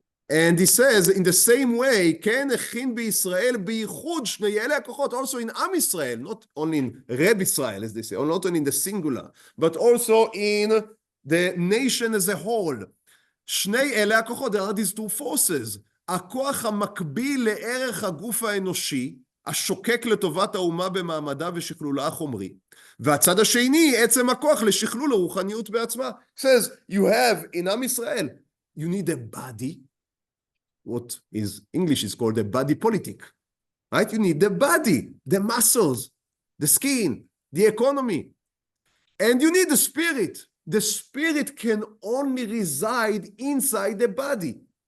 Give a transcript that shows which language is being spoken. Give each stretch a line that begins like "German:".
English: And he says, in the same way, כן הכין בישראל בייחוד שני אלה הכוחות, also in Am Israel, not only in Reb Israel, as they say, or not only in the singular, but also in the nation as a whole.
Hebrew: שני אלה הכוחות, there are these two forces. הכוח המקביל לערך הגוף האנושי, השוקק לטובת האומה במעמדה ושכלולה החומרי. והצד השני, עצם הכוח לשכלול הרוחניות בעצמה.
English: Says, you have in Am Israel, you need a body, what is English is called a body politic, right? You need the body, the muscles, the skin, the economy, and you need the spirit. The spirit can only reside inside the body.